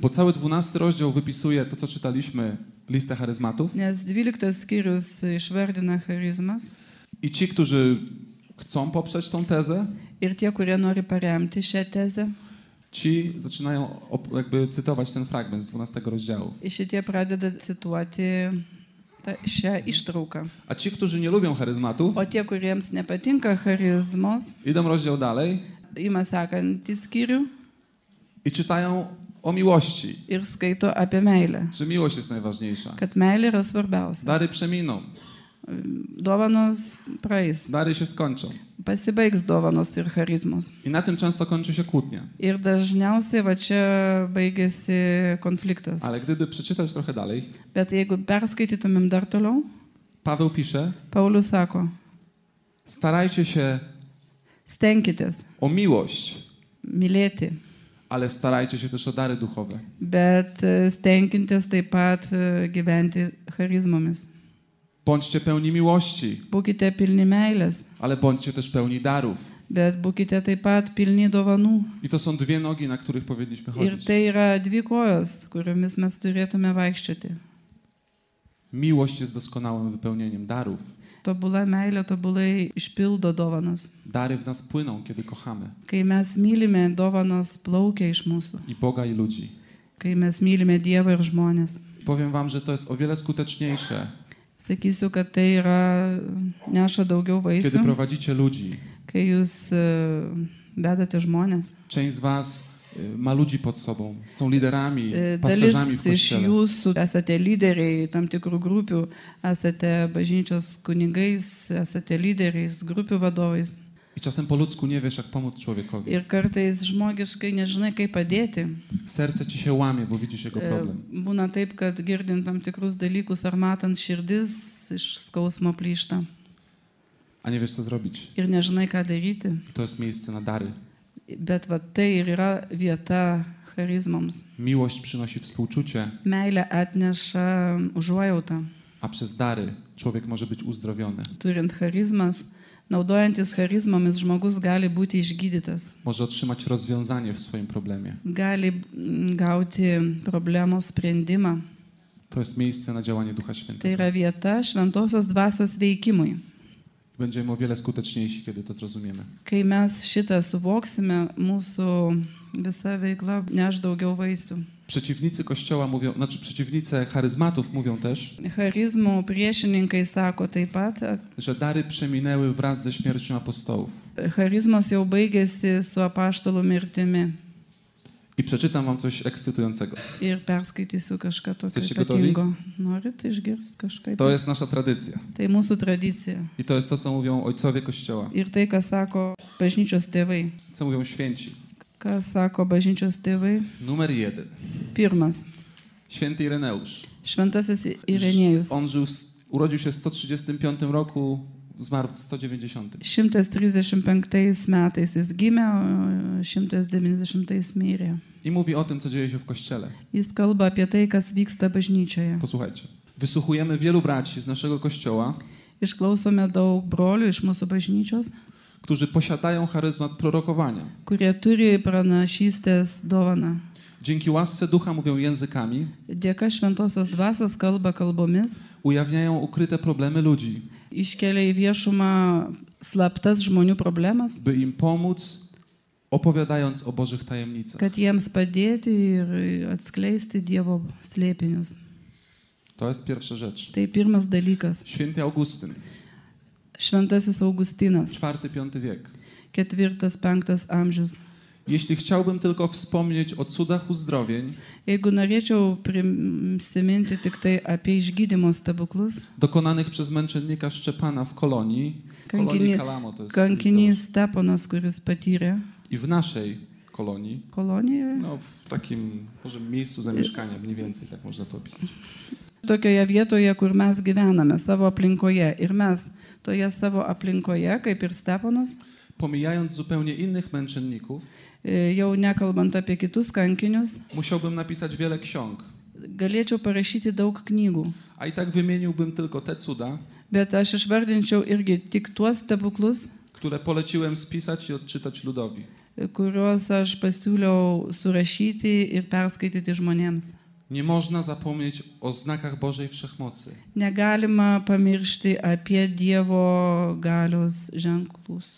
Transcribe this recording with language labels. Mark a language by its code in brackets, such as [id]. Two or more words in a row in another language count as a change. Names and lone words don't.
[pl] bo cały 12 rozdział wypisuje to, co czytaliśmy, listę charyzmatów. [lt] Nes 12 skyrius išvardina charizmas. [pl] I ci, którzy chcą poprzeć tą tezę, [lt] Ir tie, kurie nori paremti šią tezę, [pl] ci zaczynają jakby cytować ten fragment z 12 rozdziału. [lt] šitie pradeda cituoti šią ištrauką. [pl] A ci, którzy nie lubią charyzmatów, [lt] O tie, kuriems nepatinka charizmos, [pl] idą rozdział dalej [lt] ima sekantį skyrių [pl] i czytają o miłości, [lt] ir skaito apie meilę. [pl] że miłość jest najważniejsza. [lt] Kad meilė yra svarbiausia. [pl] Dary przeminą, [lt] Dovanos praeis. [pl] dary się skończą. [lt] Pasibaigs dovanos ir charizmos. [pl] I na tym często kończy się kłótnia. [lt] Ir dažniausiai va čia baigėsi konfliktas. [pl] Ale gdyby przeczytać trochę dalej, [lt] Bet jeigu perskaitytumėm dar toliau, [pl] Paweł pisze, [lt] Paulius sako, [pl] starajcie się [lt] stenkitės [pl] o miłość, [lt] mylėti, [pl] ale starajcie się też o dary duchowe. [lt] bet stenkitės taip pat gyventi charizmomis. [pl] Bądźcie pełni miłości, [lt] Būkite pilni meilės, [pl] ale bądźcie też pełni darów. [lt] bet būkite taip pat pilni dovanų. [pl] I to są dwie nogi, na których powinniśmy [lt] Ir [pl] chodzić. [lt] tai yra dvi kojos, kuriomis mes turėtume vaikščioti. [pl] Miłość jest doskonałym wypełnieniem darów. [lt] Tobula meilė tobulai išpildo dovanas. [pl] Dary w nas płyną, kiedy kochamy. [lt] Kai mes mylime, dovanos plaukia iš mūsų. [pl] I Boga, i ludzi. [lt] Kai mes mylime Dievą ir žmonės. [pl] Powiem wam, że to jest o wiele skuteczniejsze, [lt] Sakysiu, kad tai yra neša daugiau [pl] kiedy [lt] vaisių, [pl] prowadzicie ludzi. [lt] kai jūs vedate žmonės. [pl] Część z was ma ludzi pod sobą, są liderami, [lt] Dalis [pl] pasterzami w [lt] iš [pl] kościele. [lt] jūsų esate lyderiai tam tikrų grupių, esate bažnyčios kunigais, esate lyderiais, grupių vadovais. [pl] I czasem po ludzku nie wiesz, jak pomóc człowiekowi. [lt] Ir kartais žmogiškai nežinai, kaip padėti. [pl] Serce ci się łamie, bo widzisz jego problem. [lt] Būna taip, kad girdint tam tikrus dalykus ar matant širdis iš skausmo plyšta. [pl] A nie wiesz, co zrobić. [lt] Ir nežinai, ką daryti. [pl] I to jest miejsce na dary. [lt] Bet va tai ir yra vieta charizmoms. [pl] Miłość przynosi współczucie, [lt] Meilė atneša užuojautą. [pl] a przez dary człowiek może być uzdrowiony. [lt] Turint charizmas, naudojantis charizmomis, žmogus gali būti išgydytas. [pl] Może otrzymać rozwiązanie w swoim problemie. [lt] Gali gauti problemos sprendimą. [pl] To jest miejsce na działanie Ducha [lt] Tai [pl] Świętego. [lt] yra vieta šventosios dvasios veikimui. [pl] Będziemy o wiele skuteczniejsi, kiedy to zrozumiemy. [lt] Kai mes šitą suvoksime, mūsų visa veikla neš daugiau vaisių. [pl] Przeciwnicy Kościoła mówią, przeciwnicy charyzmatów mówią też, [lt] Charizmų priešininkai sako taip pat, [pl] że dary przeminęły wraz ze śmiercią apostołów. [lt] charizmos jau baigėsi su apaštalų mirtimi. [pl] I przeczytam wam coś ekscytującego. [lt] Ir perskaitysiu kažką tokio [pl] Jesteście gotowi? [lt] ypatingo. Norit išgirsti kažką? [pl] To jest nasza tradycja. [lt] Tai mūsų tradicija. [pl] I to jest to, co mówią ojcowie Kościoła. [lt] Ir tai, ką sako bažnyčios tėvai. [pl] Co mówią święci. [lt] Ką sako bažnyčios tėvai? [pl] Numer 1. [lt] Pirmas. [pl] Święty Ireneusz. [lt] Šventasis Irenėjus. [pl] On urodził się w 135 roku, zmarł w 190. [lt] 135 metais jis gimė, o 190 mirė. [pl] I mówi o tym, co dzieje się w Kościele. [lt] Jis kalba apie tai, kas vyksta bažnyčioje. [pl] Posłuchajcie. Wysłuchujemy wielu braci z naszego Kościoła, [lt] Išklausome daug brolių iš mūsų bažnyčios, [pl] którzy posiadają charyzmat prorokowania. [lt] kurie turi pranašystės dovaną. [pl] Dzięki łasce Ducha mówią językami, [lt] Dėka šventosios dvasios kalba kalbomis, [pl] ujawniają ukryte problemy ludzi, [lt] iškelia į viešumą slaptas žmonių problemas, [pl] by im pomóc, opowiadając o Bożych tajemnicach. [lt] kad jiems padėti ir atskleisti Dievo slėpinius. [pl] To jest pierwsza rzecz. [lt] Tai pirmas dalykas. [pl] Święty Augustyn, [lt] Šventasis Augustinas, [pl] IV-V wiek. [lt] 4-5 amžius. [pl] Jeśli chciałbym tylko wspomnieć o cudach uzdrowień, [lt] Jeigu norėčiau prisiminti tik tai apie išgydymo stebuklus, [pl] dokonanych przez męczennika Szczepana w Kolonii, Kalamo to jest [lt] kankinys Steponas, kuris patyrė [pl] i w naszej kolonii, [lt] kolonijoje, [pl] no w takim może miejscu zamieszkania, mniej więcej tak można to opisać. [lt] tokioje vietoje, kur mes gyvename, savo aplinkoje. Ir mes toje savo aplinkoje, kaip ir Steponas, [pl] Pomijając zupełnie innych męczenników, [lt] jau nekalbant apie kitus kankinius, [pl] musiałbym napisać wiele ksiąg, [lt] galėčiau parašyti daug knygų. [pl] a i tak wymieniłbym tylko te cuda, [lt] Bet aš išvardinčiau irgi tik tuos stebuklus, [pl] które poleciłem spisać i odczytać ludowi. [lt] kuriuos aš pasiūliau surašyti ir perskaityti žmonėms. [pl] Nie można zapomnieć o znakach Bożej Wszechmocy, [lt] Negalima pamiršti apie Dievo galios ženklus,